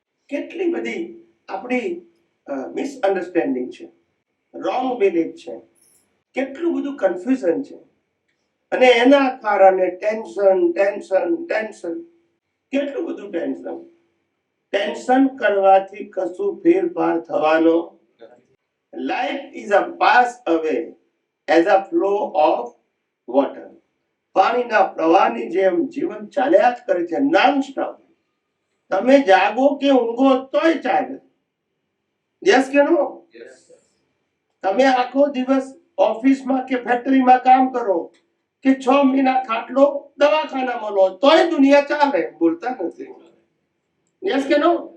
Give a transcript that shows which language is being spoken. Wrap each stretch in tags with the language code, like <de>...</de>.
<gu>કેટલી બધી આપણી મિસઅન્ડરસ્ટેન્ડિંગ છે, રોંગ બિલીફ છે, કેટલું બધું કન્ફ્યુઝન છે. અને એના કારણે ટેન્શન ટેન્શન ટેન્શન, કેટલું બધું ટેન્શન. ટેન્શન કરવાથી કશું ફેરફાર થવાનો.</gu> <en>Life is a pass away as a flow of water.</en> <gu>પાણીના પ્રવાહની જેમ જીવન ચાલ્યા જ કરે છે, નોન સ્ટોપ. તમે જાગો કે ઊંઘો તોય ચાલે. યસ કે નો? તમે આખો દિવસ ઓફિસમાં કે ફેક્ટરીમાં કામ કરો કે 6 મહિના ખાટલો દવાખાનામાં લો તોય દુનિયા ચાલે. બોલતા નથી. યસ કે નો?</gu>